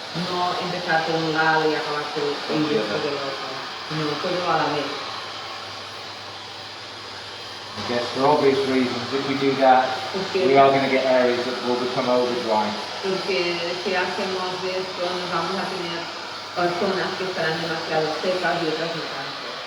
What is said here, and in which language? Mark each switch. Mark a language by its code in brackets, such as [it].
[es] no empezar por un lado y acabar por el resto del otro. No, todo a la vez. [en] I guess for obvious reasons, if we do that, we are going to get areas that will become over dry. [es] Porque si hacemos esto, nos vamos a tener zonas que estarán demasiado secas y otras no tanto.